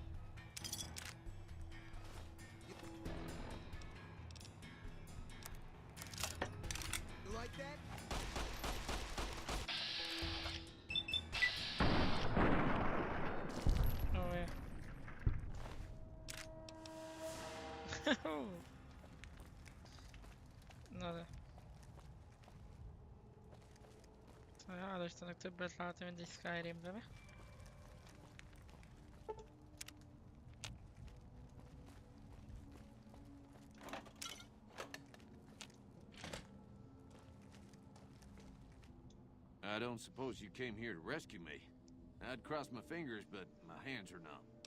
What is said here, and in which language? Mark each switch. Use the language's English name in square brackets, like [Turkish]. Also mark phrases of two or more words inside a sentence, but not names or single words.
[English] Oh, yeah. [Hungarian] Na de. Hála Istennek többet látom, mint egy Skyrimbe, mi? [English] I don't suppose you came here to rescue me. I'd cross my fingers, but my hands are numb.